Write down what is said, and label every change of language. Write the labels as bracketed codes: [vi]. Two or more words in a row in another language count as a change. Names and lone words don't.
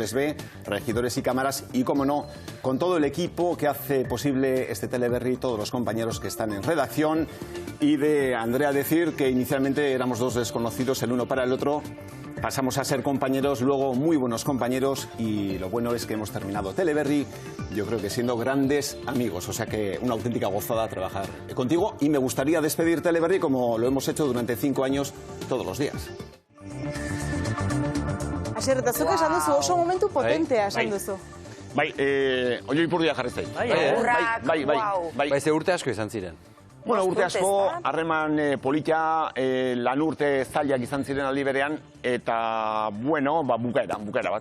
[es] les ve, regidores y cámaras, y como no, con todo el equipo que hace posible este Teleberri, todos los compañeros que están en redacción, y de Andrea decir que inicialmente éramos dos desconocidos el uno para el otro, pasamos a ser compañeros, luego muy buenos compañeros, y lo bueno es que hemos terminado Teleberri, yo creo que siendo grandes amigos, o sea que una auténtica gozada trabajar contigo, y me gustaría despedir Teleberri como lo hemos hecho durante 5 años todos los días. [eu] Asier, eta zuk esan duzu, oso momentu potentea esan duzu. Bai, oio ipurdia jarri zait. Bai, ze urte asko izan ziren. Bueno, urte asko, harreman polita, lan urte zailak izan ziren aldi berean, eta, bueno, bukaera bat.